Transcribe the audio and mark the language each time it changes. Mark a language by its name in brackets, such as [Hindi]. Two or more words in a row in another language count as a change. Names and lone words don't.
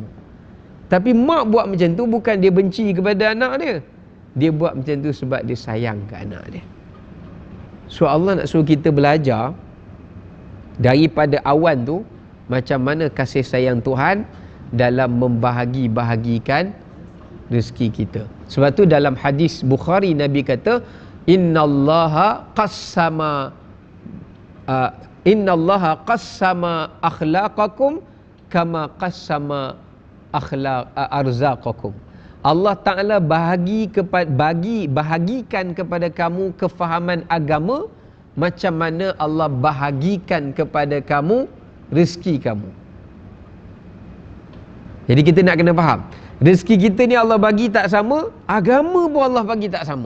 [Malay] Tapi mak buat macam tu bukan dia benci kepada anak dia, dia buat macam tu sebab dia sayang ke anak dia. So Allah nak suruh kita belajar daripada awan tu, macam mana kasih sayang Tuhan dalam membahagi-bahagikan rezeki kita. Sebab tu dalam hadis Bukhari Nabi kata, [Arabic] إن الله قسم أخلاقكم كما قسم أرزاقكم. [Malay] Allah Ta'ala bahagikan kepada kamu kefahaman agama macam mana Allah bahagikan kepada kamu rezeki kamu. Jadi kita nak kena faham, rezeki kita ni Allah bagi tak sama, agama pun Allah bagi tak sama.